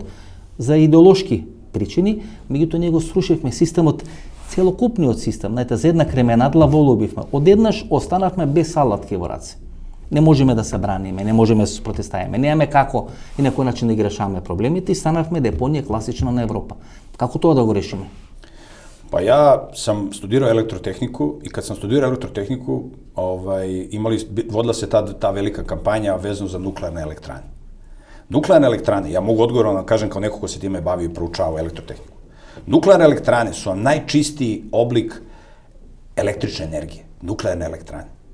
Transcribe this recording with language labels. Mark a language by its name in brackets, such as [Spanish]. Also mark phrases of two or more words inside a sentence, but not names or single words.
[Macedonian] За идеолошки причини, меѓутоа ние го срушивме системот, целокупниот систем. Знаете, за една кременадла волубивме. Одеднаш останавме без салатки во раце. Не можеме да се браниме, не можеме да се спротивставиме, немаме како и на кој начин да ги решаваме проблемите и станавме депонија класична на Европа. Како тоа да го решиме? [Serbian] Pa ja sam studirao elektrotehniku i kad sam studirao elektrotehniku, vodila se ta velika kampanja vezano za nuklearne elektrane. Nuklearne elektrane, ja mogu odgovorno da kažem kao neko ko se time bavi i proučava elektrotehniku. Nuklearne elektrane su najčistiji oblik električne energije, nuklearne elektrane.